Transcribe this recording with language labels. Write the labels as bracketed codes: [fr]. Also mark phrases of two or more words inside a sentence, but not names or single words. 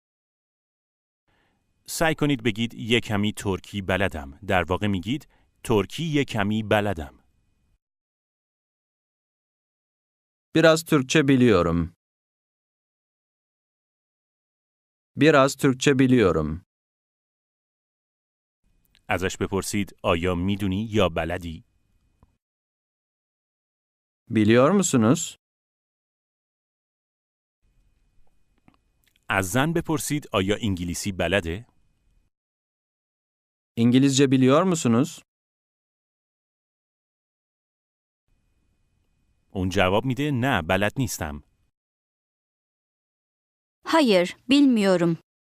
[fa] سعی کنید بگید یک کمی ترکی بلدم. در واقع میگید ترکی یک کمی بلدم. [tr] Biraz Türkçe biliyorum. Biraz Türkçe biliyorum. [fa] ازش بپرسید آیا میدونی یا بلدی؟ [tr] Biliyor musunuz? [fa] از زن بپرسید آیا انگلیسی بلده؟ [tr] İngilizce biliyor musunuz? [fa] اون جواب میده نه بلد نیستم. [tr] Hayır, bilmiyorum.